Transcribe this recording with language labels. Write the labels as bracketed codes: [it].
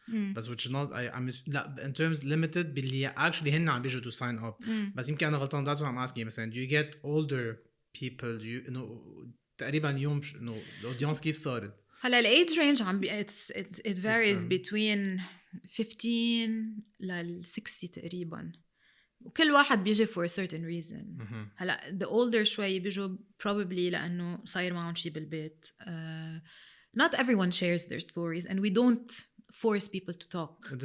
[en] بس which is not لا in terms limited باللي actually هن [ar] عم بيجوا [en] to sign up. [ar] بس يمكن أنا غلطان. [en] that's what I'm asking. مثلا do you get older people? Do you [ar] تقريبا اليوم إنه الأودينس كيف صارت؟ [en] هلا ال age range it varies between 15 لل 60 تقريبا, [ar] وكل واحد بيجي [en] for a certain reason. [ar] هلا [en] the older [ar] شوي بيجوا [en] probably [ar] لأنه صاير معهم شيء بالبيت. [en] Not everyone shares their stories and we don't force people to talk.